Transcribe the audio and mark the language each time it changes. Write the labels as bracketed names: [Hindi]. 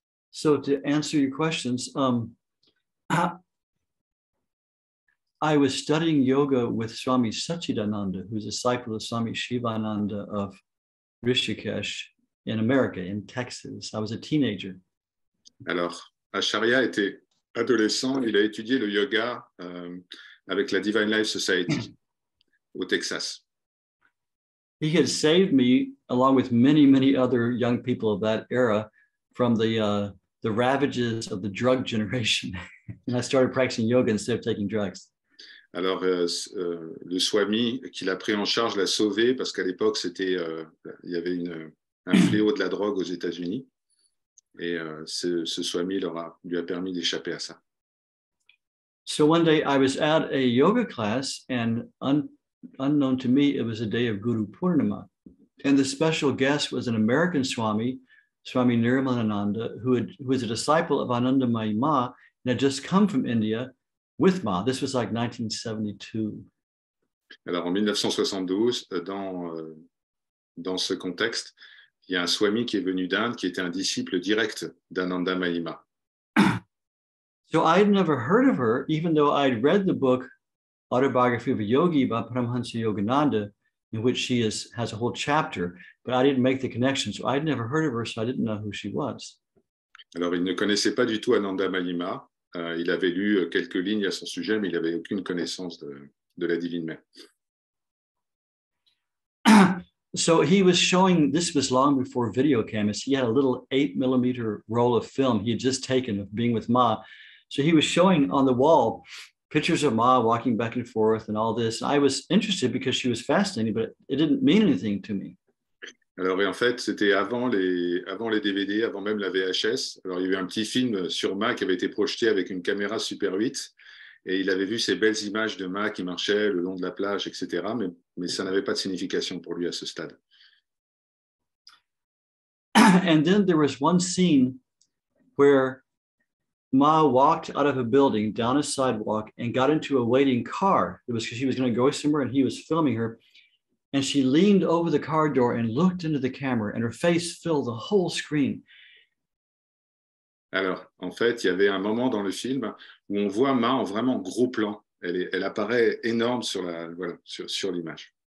[English] So to answer your questions, I was studying yoga with Swami Satchidananda, who's a disciple of Swami Shivananda of Rishikesh in America, in Texas. I was a teenager. [French] Alors, Acharya était adolescent, il a étudié le yoga avec la Divine Life Society au Texas. [English] He had saved me, along with many, many other young people of that era, from the ravages of the drug generation. And I started practicing yoga instead of taking drugs. [French] Alors, le Swami qui l'a pris en charge l'a sauvé parce qu'à l'époque, il y avait un fléau de la drogue aux États-Unis. Et ce Swami lui a permis d'échapper à ça. [English] So one day I was at a yoga class, and unknown to me, it was a day of Guru Purnima. And the special guest was an American Swami, Swami Nirmalananda, who was a disciple of Anandamayi Ma and had just come from India with Ma. This was like 1972. [French] Alors en 1972, dans ce contexte, il y a un Swami qui est venu d'Inde, qui était un disciple direct d'Anandamayi Ma. [English] So I had never heard of her, even though I'd read the book Autobiography of a Yogi by Paramahansa Yogananda, in which she has a whole chapter, but I didn't make the connection. So I'd never heard of her, so I didn't know who she was. [French] Alors, il ne connaissait pas du tout Anandamayi Ma. Il avait lu quelques lignes à son sujet, mais il n'avait aucune connaissance de la Divine Mère. [English] So he was showing, this was long before video cameras. He had a little 8mm roll of film he had just taken of being with Ma. So he was showing on the wall pictures of Ma walking back and forth and all this. I was interested because she was fascinating, but it didn't mean anything to me. [French] Alors, et en fait, c'était avant les DVD, avant même la VHS. Alors, il y a eu un petit film sur Ma qui avait été projeté avec une caméra Super 8. Et il avait vu ces belles images de Ma qui marchaient le long de la plage, etc. Mais ça n'avait pas de signification pour lui à ce stade. [English] And then there was one scene where Ma walked out of a building down a sidewalk and got into a waiting car. It was because she was going to go somewhere and he was filming her. And she leaned over the car door and looked into the camera, and her face filled the whole screen. [French] Alors, en fait, il y avait un moment dans le film où on voit Ma en vraiment gros plan. Elle apparaît énorme sur l'image.